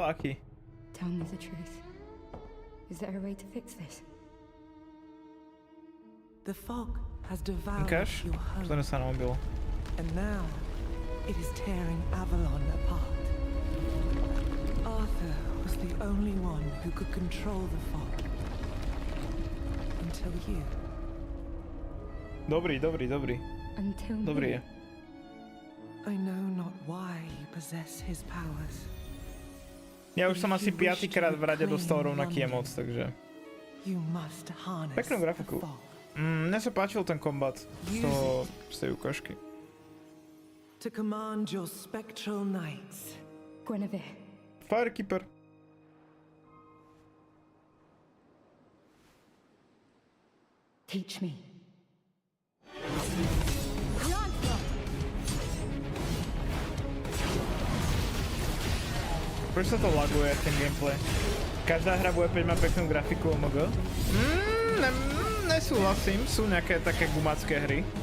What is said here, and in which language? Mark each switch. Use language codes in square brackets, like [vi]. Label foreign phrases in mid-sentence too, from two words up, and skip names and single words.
[sk] Aký? [en] Tell me the truth. Is there a way to fix this? The fog has devoured [sk] Ukáž? [en] your home. [sk] Pozrieme sa na mobil. [en] And now it is tearing Avalon apart. Arthur was the only one who could control the fog. Until you. [sk] Dobrý. [en] Until [sk] Dobrý je. [en] I know not why you possess his powers. [sk] Ja už som asi 5. krát v rade dostal rovnaký emoc, takže... Peknú grafiku. Mne sa páčil ten kombat z tej ukážky. [en] To command your spectral knights. Guinevere. Firekeeper. Teach me. [sk] Prečo sa to laguje, ten gameplay? Každá hra bude mať peknú grafiku OMG? Nesúhlasím, sú nejaké také gumacké hry.